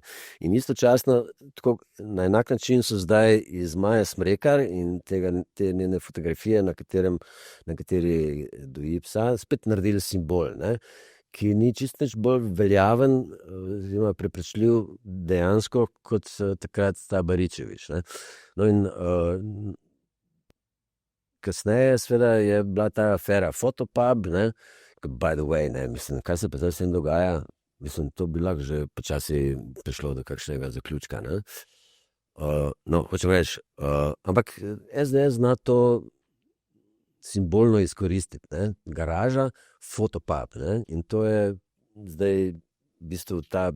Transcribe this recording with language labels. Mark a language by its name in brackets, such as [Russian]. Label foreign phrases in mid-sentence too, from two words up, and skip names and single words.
[Slovenian] In istočasno, tako, na enak način so zdaj iz Maje Smrekar in te njene fotografije, na kateri doji psa, spet naredili simbol, ne, ki ni čisto nič bolj veljaven oziroma prepričljiv dejansko kot takrat ta Baričevič. Ne. No in kasneje seveda je bila ta afera Fotopub, ne, [English] by the way, [Slovenian] ne, mislim, kaj se pa zdaj s tem dogaja, mislim, to bi lahko že počasi prišlo do kakšnega zaključka. Ne. No, hočem reči, ampak SDS zna to simbolno izkoristiti, ne. Garaža, Fotopub, ne, in to je zdaj v bistvu ta